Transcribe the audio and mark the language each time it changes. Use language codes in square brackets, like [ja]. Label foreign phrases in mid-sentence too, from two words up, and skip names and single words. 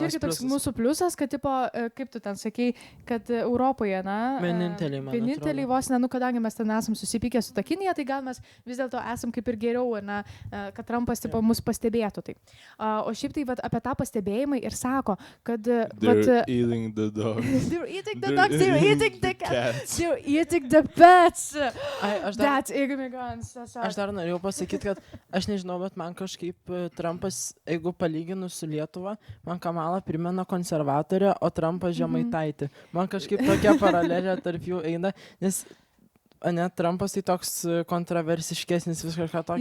[lt] čia irgi toks mūsų pliusas, kad, tipo, kaip tu ten sakei, kad Europoje, vieninteliai vos, kadangi mes ten esam susipykę su ta Kinija, tai gal mes vis dėlto esam kaip ir geriau, kad Trumpas, tipo, mus pastebėtų. Tai. O šiaip tai apie tą pastebėjimą ir sako, kad... [en] They're eating the dogs. They're eating the dogs, they're eating the cats. They're eating the pets. That's ignorance. [lt] Aš dar norėjau pasakyti, kad aš nežinau, bet man kažkaip Trumpas, jeigu palyginus su Lietuva, man Kamala primena konservatorę, o Trumpas Žemaitaitį. Man kažkaip tokia paralelė tarp jų eina, nes Trumpas tai toks kontroversiškesnis, vis kažką tokio.